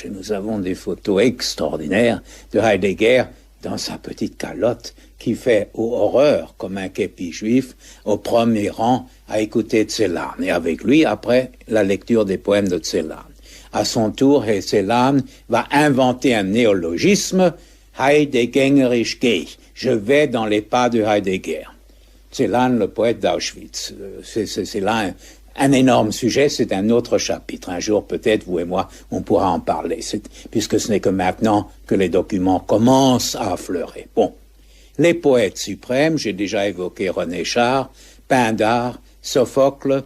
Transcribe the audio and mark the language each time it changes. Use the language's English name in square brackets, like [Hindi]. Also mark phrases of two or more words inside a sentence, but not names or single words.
[French] Et nous avons des photos extraordinaires de Heidegger dans sa petite calotte qui fait horreur comme un képi juif au premier rang à écouter Celan. Et avec lui, après, la lecture des poèmes de Celan. À son tour, Celan va inventer un néologisme, [German] Heideggerisch gehe ich. [French] Je vais dans les pas de Heidegger. Celan, le poète d'Auschwitz. C'est là un énorme sujet, c'est un autre chapitre. Un jour, peut-être, vous et moi, on pourra en parler, puisque ce n'est que maintenant que les documents commencent à affleurer. Bon, les poètes suprêmes, j'ai déjà évoqué René Char, Pindare, Sophocle.